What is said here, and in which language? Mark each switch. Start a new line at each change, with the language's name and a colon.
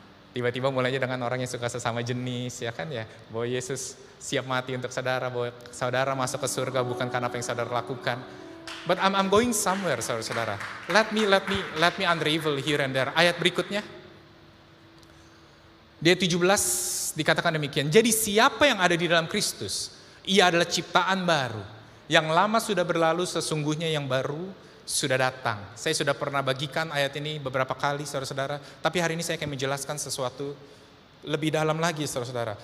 Indonesian: Tiba-tiba mulainya dengan orang yang suka sesama jenis ya kan ya. Bahwa Yesus siap mati untuk saudara, bahwa saudara masuk ke surga bukan karena apa yang saudara lakukan.
English: But I'm going somewhere, saudara-saudara. Let me unravel here and there.
Indonesian: Ayat berikutnya. Di ayat 17 dikatakan demikian. Jadi siapa yang ada di dalam Kristus, ia adalah ciptaan baru. Yang lama sudah berlalu, sesungguhnya yang baru sudah datang. Saya sudah pernah bagikan ayat ini beberapa kali, saudara-saudara. Tapi hari ini saya akan menjelaskan sesuatu lebih dalam lagi, saudara-saudara.